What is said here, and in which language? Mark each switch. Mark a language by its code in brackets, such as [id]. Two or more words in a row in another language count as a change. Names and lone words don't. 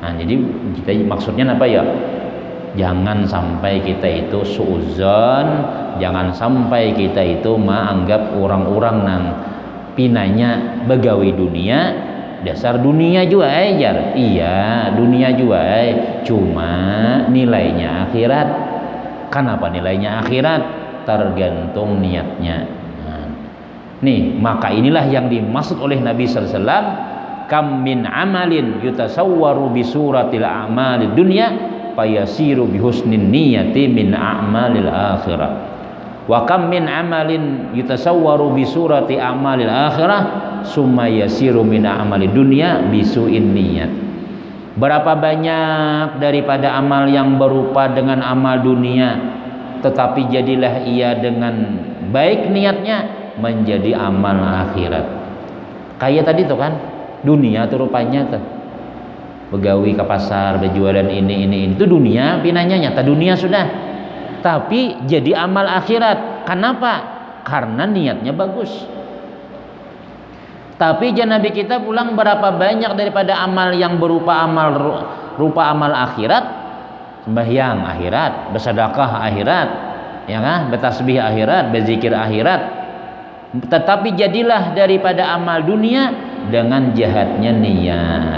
[bjn] Nah, jadi kita maksudnya apa ya? Jangan sampai kita itu suudzon, jangan sampai kita itu menganggap orang-orang nang pinanya begawi dunia, dasar dunia juga aja. Iya, dunia juga cuma nilainya akhirat. Kenapa nilainya akhirat? [id] Tergantung niatnya. Nah, nih, maka inilah yang dimaksud oleh Nabi [ar] صلى الله عليه وسلم, كم من عمل يتصور بصورة أعمال الدنيا فيصير بحسن النية من أعمال الآخرة، وكم من عمل يتصور بصورة أعمال الآخرة ثم يصير من أعمال الدنيا بسوء النية. [id] Berapa banyak daripada amal yang berupa dengan amal dunia, tetapi jadilah ia dengan baik niatnya menjadi amal akhirat. [bjn] Kayak tadi tuh kan, dunia tuh rupanya tuh begawi ke pasar berjualan ini itu dunia, pinanya nyata dunia sudah, tapi jadi amal akhirat. Kenapa? Karena niatnya bagus. [id] Tapi Nabi kita pulang, berapa banyak daripada amal yang berupa amal akhirat, sembahyang akhirat, bersedekah akhirat, ya kan, bertasbih akhirat, berzikir akhirat, tetapi jadilah daripada amal dunia dengan jahatnya niat.